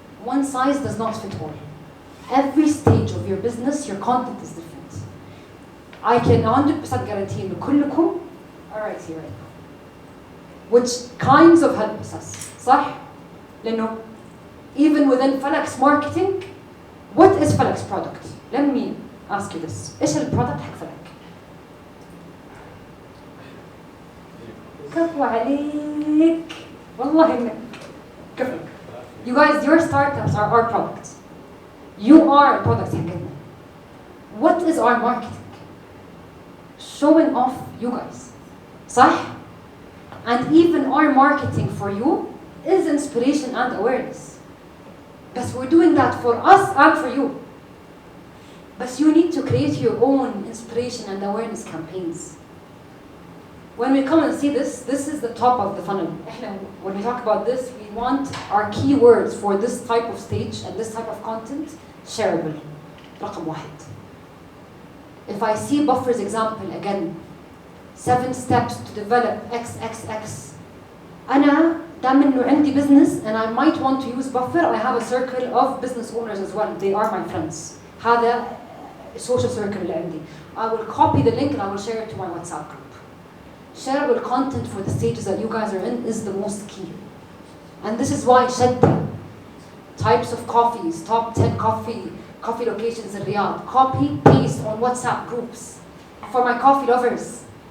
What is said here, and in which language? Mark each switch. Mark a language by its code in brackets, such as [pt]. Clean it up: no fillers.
[en] One size does not fit all. Every stage of your business, your content is different. I can 100% guarantee إنه كلكم are right here right now. Which kinds of help us, صح؟ لأنه even within Felix marketing, what is Felix product? Let me ask you this. [ar] إيش البرودكت حق Felix؟ كفو عليك والله إنك كفو. [en] You guys, your startups are our products. You are products حقنا. What is our marketing? Showing off you guys. صح? And even our marketing for you is inspiration and awareness. But we're doing that for us and for you. But you need to create your own inspiration and awareness campaigns. When we come and see this, this is the top of the funnel. When we talk about this, we want our keywords for this type of stage and this type of content shareable. رقم 1. If I see Buffer's example again, 7 steps to develop XXX. [ar] أنا دام إنه عندي [en] business and I might want to use Buffer, I have a circle of business owners as well. They are my friends. [ar] هذا social circle اللي عندي. [en] I will copy the link and I will share it to my WhatsApp group. Shareable content for the stages that you guys are in is the most key. And this is why شدة types of coffees, top 10 coffee locations in Riyadh, copy, paste on WhatsApp groups for my coffee lovers.